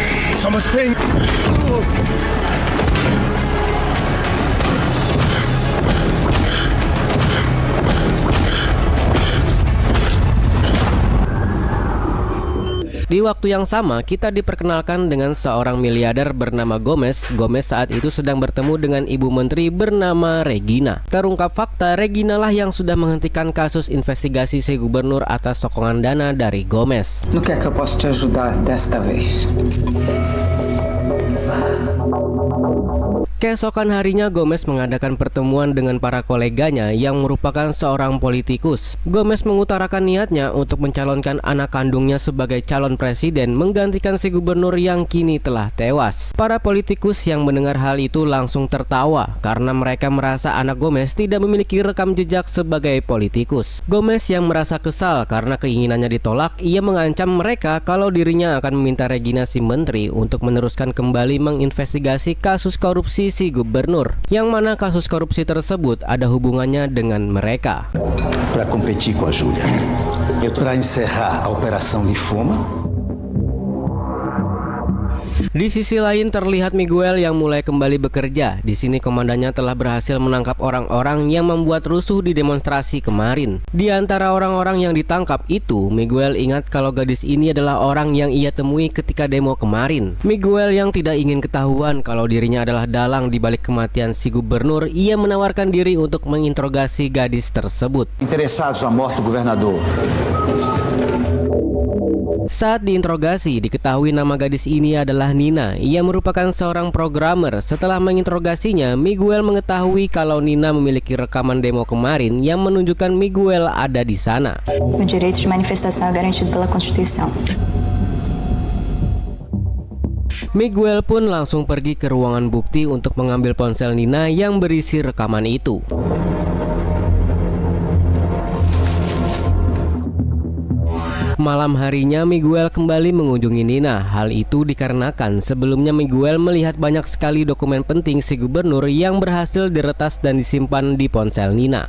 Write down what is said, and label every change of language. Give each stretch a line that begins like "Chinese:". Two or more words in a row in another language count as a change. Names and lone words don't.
Indonesian: Di waktu yang sama, kita diperkenalkan dengan seorang miliarder bernama Gomez. Gomez saat itu sedang bertemu dengan ibu menteri bernama Regina. Terungkap fakta, Regina lah yang sudah menghentikan kasus investigasi si gubernur atas sokongan dana dari Gomez.
Portuguese: No que é que eu posso te ajudar desta vez?
Indonesian: Keesokan harinya, Gomez mengadakan pertemuan dengan para koleganya yang merupakan seorang politikus. Gomez mengutarakan niatnya untuk mencalonkan anak kandungnya sebagai calon presiden menggantikan si gubernur yang kini telah tewas. Para politikus yang mendengar hal itu langsung tertawa karena mereka merasa anak Gomez tidak memiliki rekam jejak sebagai politikus. Gomez yang merasa kesal karena keinginannya ditolak, ia mengancam mereka kalau dirinya akan meminta Regina si menteri untuk meneruskan kembali menginvestigasi kasus korupsi si gubernur, yang mana kasus korupsi tersebut ada hubungannya dengan mereka.
Portuguese: Para competir com a Júlia, para encerrar a operação Lifoma.
Indonesian: Di sisi lain terlihat Miguel yang mulai kembali bekerja. Di sini komandannya telah berhasil menangkap orang-orang yang membuat rusuh di demonstrasi kemarin. Di antara orang-orang yang ditangkap itu, Miguel ingat kalau gadis ini adalah orang yang ia temui ketika demo kemarin. Miguel yang tidak ingin ketahuan kalau dirinya adalah dalang di balik kematian si gubernur, ia menawarkan diri untuk menginterogasi gadis tersebut.
Portuguese: Interessados na morte do governador.
Indonesian: Saat diinterogasi, diketahui nama gadis ini adalah Nina. Ia merupakan seorang programmer. Setelah menginterogasinya, Miguel mengetahui kalau Nina memiliki rekaman demo kemarin yang menunjukkan Miguel ada di sana.
Portuguese: O direito de manifestação é garantido pela Constituição.
Indonesian: Miguel pun langsung pergi ke ruangan bukti untuk mengambil ponsel Nina yang berisi rekaman itu. Malam harinya Miguel kembali mengunjungi Nina. Hal itu dikarenakan sebelumnya Miguel melihat banyak sekali dokumen penting si gubernur yang berhasil diretas dan disimpan di ponsel Nina.